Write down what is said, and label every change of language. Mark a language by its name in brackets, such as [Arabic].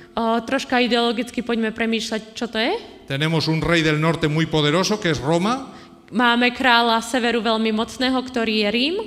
[Slovak] troška ideologicky poďme premýšľať, čo to je. [Spanish] Tenemos un rey del norte muy poderoso, que es Roma, [Slovak] Máme kráľa severu veľmi mocného, ktorý je Rím,